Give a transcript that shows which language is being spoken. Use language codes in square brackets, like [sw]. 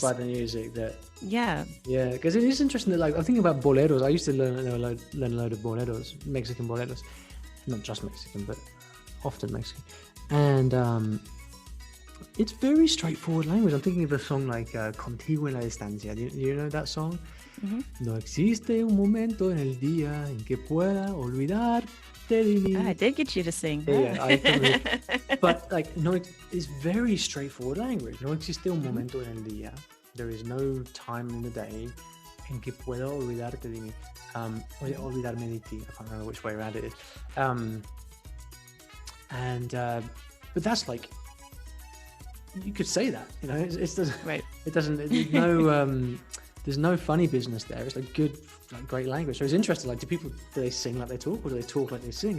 [en] By the music that yeah, because it is interesting that I'm thinking about boleros. I used to learn a load of boleros, Mexican boleros, not just Mexican, but often Mexican, and it's very straightforward language. I'm thinking of a song like Contigo en la Distancia. Do you know that song? Mm-hmm. [es] No existe un momento en el día en que pueda olvidarte de mí. [en] I did get you to sing. Yeah, but no, it's very straightforward language. [es] No existe un momento en el día. [en] There is no time in the day [es] en que pueda olvidarte de mí. Olvidarme de ti. [en] I can't remember which way around it is. But that's like, you could say that, it doesn't, right. It doesn't, there's no funny business there. It's good, great language. So it's interesting, do they sing like they talk, or do they talk like they sing?